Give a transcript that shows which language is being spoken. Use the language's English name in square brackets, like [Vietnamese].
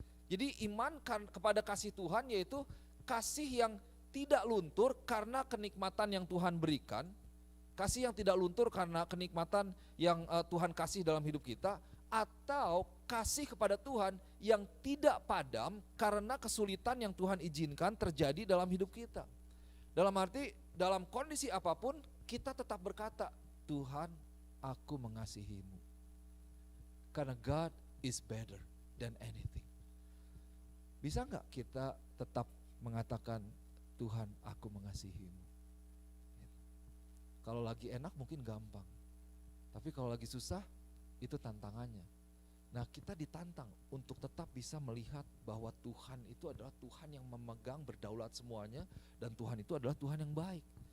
[Indonesian] Jadi iman kepada kasih Tuhan yaitu kasih yang tidak luntur karena kenikmatan yang Tuhan berikan, kasih yang tidak luntur karena kenikmatan yang Tuhan kasih dalam hidup kita, atau kasih kepada Tuhan yang tidak padam karena kesulitan yang Tuhan izinkan terjadi dalam hidup kita. Dalam arti, dalam kondisi apapun kita tetap berkata, Tuhan, aku mengasihimu. Karena [English] God is better than anything. [Indonesian] Bisa enggak kita tetap mengatakan, Tuhan, aku mengasihimu? Kalau lagi enak mungkin gampang, tapi kalau lagi susah itu tantangannya. Nah, kita ditantang untuk tetap bisa melihat bahwa Tuhan itu adalah Tuhan yang memegang berdaulat semuanya, dan Tuhan itu adalah Tuhan yang baik.